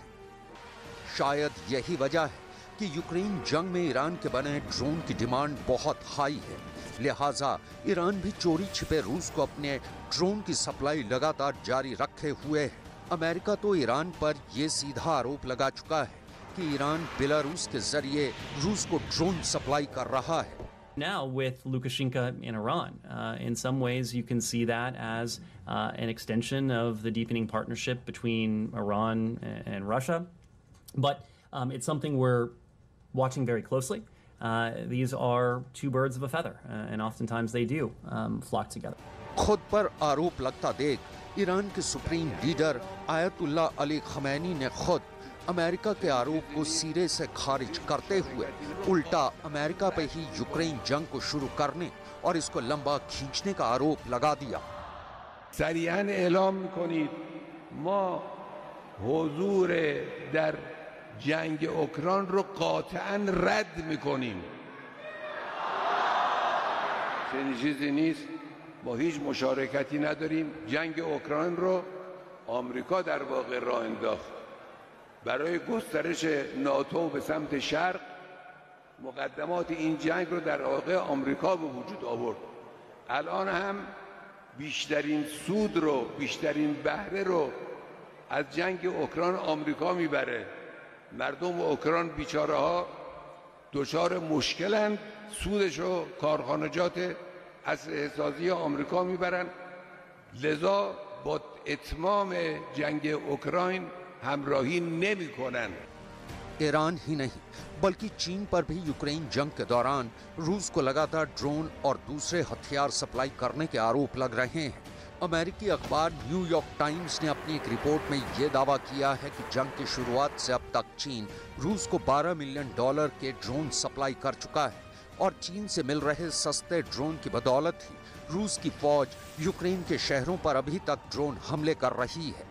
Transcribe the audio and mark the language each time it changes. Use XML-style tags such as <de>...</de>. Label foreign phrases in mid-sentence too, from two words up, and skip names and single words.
<hi>शायद यही वजह है कि यूक्रेन जंग में ईरान के बने ड्रोन की डिमांड बहुत हाई है, लिहाजा ईरान भी चोरी छिपे रूस को अपने ड्रोन की सप्लाई लगातार जारी रखे हुए है। अमेरिका तो ईरान पर यह सीधा आरोप लगा चुका है कि ईरान बेलारूस के जरिए रूस को ड्रोन सप्लाई कर रहा है।</hi> <en>Now with Lukashenko in Iran, in some ways you can see that as an extension of the deepening partnership between Iran and Russia, but it's something we're watching very closely. These are two birds of a feather, and oftentimes they do flock together.</en> <hi>खुद पर आरोप लगता देख ईरान के सुप्रीम लीडर आयतुल्ला अली खमैनी ने खुद अमेरिका के आरोप को सिरे से खारिज करते हुए उल्टा अमेरिका पे ही यूक्रेन जंग को शुरू करने और इसको लंबा खींचने का आरोप लगा दिया।</hi> <fa>صریحاً اعلام می‌کنید ما حضور در جنگ اوکراین رو قطعاً رد می‌کنیم. चنین چیزی نیست، ما هیچ مشارکتی نداریم. جنگ اوکراین رو آمریکا در واقع راه انداخت برای گسترش ناتو به سمت شرق. مقدمات این جنگ رو در واقع آمریکا به وجود آورد. الان هم بیشترین سود رو، بیشترین بهره رو از جنگ اوکراین آمریکا میبره. مردم اوکراین بیچاره ها دچار مشکلند. سودش رو کارخانجات اسلحه‌سازی آمریکا میبرن. لذا با اتمام جنگ اوکراین همراهی نمی‌کنند.</fa> <hi>ईरान ही नहीं बल्कि चीन पर भी यूक्रेन जंग के दौरान रूस को लगातार ड्रोन और दूसरे हथियार सप्लाई करने के आरोप लग रहे हैं। अमेरिकी अखबार न्यूयॉर्क टाइम्स ने अपनी एक रिपोर्ट में ये दावा किया है कि जंग की शुरुआत से अब तक चीन रूस को $12 मिलियन के ड्रोन सप्लाई कर चुका है और चीन से मिल रहे सस्ते ड्रोन की बदौलत ही रूस की फौज यूक्रेन के शहरों पर अभी तक ड्रोन हमले कर रही है।</hi>